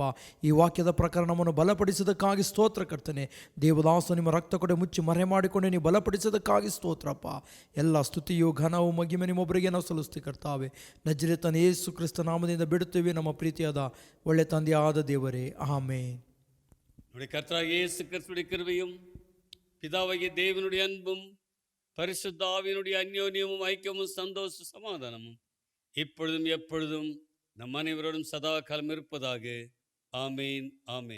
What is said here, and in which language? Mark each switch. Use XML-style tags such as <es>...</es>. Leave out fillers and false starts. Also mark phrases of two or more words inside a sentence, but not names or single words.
<kn>ಈ ವಾಕ್ಯದ ಪ್ರಕಾರ ನಮ್ಮನ್ನು ಬಲಪಡಿಸೋದಕ್ಕಾಗಿ ಸ್ತೋತ್ರ ಕರ್ತನೆ. ದೇವದಾಸ ನಿಮ್ಮ ರಕ್ತ ಕೊಡೆ ಮುಚ್ಚಿ ಮರೆ ಮಾಡಿಕೊಂಡು ನೀವು ಬಲಪಡಿಸೋದಕ್ಕಾಗಿ ಸ್ತೋತ್ರಪ್ಪ. ಎಲ್ಲ ಸ್ತುತಿಯು ಘನವು ಮಹಿಮೆ ನಿಮ್ಮೊಬ್ಬರಿಗೆ ನಾವು ಸಲ್ಲಿಸ್ತೀವಿ ಕರ್ತಾವೆ. ನಜರೇತನ ಯೇಸು ಕ್ರಿಸ್ತ ನಾಮದಿಂದ ಬಿಡುತ್ತೇವೆ ನಮ್ಮ ಪ್ರೀತಿಯಾದ ಒಳ್ಳೆ ತಂದೆಯಾದ ದೇವರೇ, ಆಮೆನ್.</kn> <ta>கர்த்தராகிய இயேசு கிறிஸ்துவின் கிருபையும் பிதாவாகிய தேவனுடைய அன்பும் பரிசுத்த ஆவியினுடைய அந்யோன்யமும் ஐக்கியமும் சந்தோஷ சமாதானமும் இப்பொழுதும் எப்பொழுதும் நம் அனைவரோடும் சதா காலம் இருப்பதாக. ஆமேன் ஆமேன்.</ta>